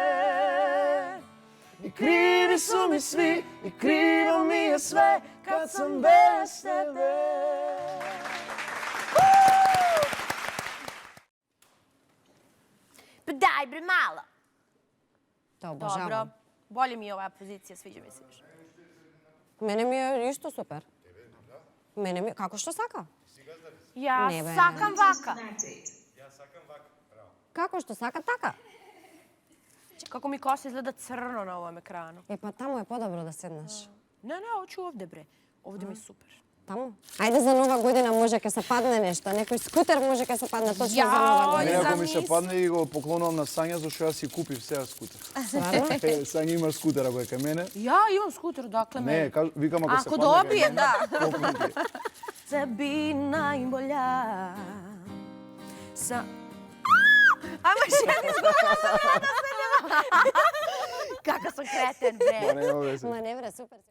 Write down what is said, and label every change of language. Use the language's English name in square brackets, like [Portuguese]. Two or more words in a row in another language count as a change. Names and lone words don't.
[Serbian] I krivi su mi svi, i krivo mi je sve, kad sam bez tebe. Pa daj bre malo. To Dobro. [Macedonian] обожавам. [Serbian] Bolje mi je ova pozicija, sviđa mi se više. [Macedonian] Мене ми е исто супер. Мене ми како што сака? Ja Не бе. сакам вака. Како што сака така? [Serbian] Kako mi kosa izgleda crno na ovom ekranu. E pa tamo je podobro da sedneš. Ne, hoću ovde, bre. Ovde mi je super. Tamo? [Macedonian] Ајде за Нова година може ќе се падне нешто. Некој скутер може ке се падне точно за Нова Не, година. ако ми се Замисли. падне и го поклонувам на Сања, зашто јас си купив сега скутер. Стварно? Сања има скутер ако е кај мене. [Serbian] Ja imam skuter, dakle [Macedonian] Не, викам ако се [Serbian] Ako [Macedonian] падне кај [Serbian] dobijem, [Macedonian] мене, [Serbian] da. [Macedonian] колку ми ти е? [Serbian] Tebi najbolja sa... Ajmo še izgledam sam ja da se nema. Kako sam kreten, bre. [Macedonian] Па не, овде се. Ма не бре, супер.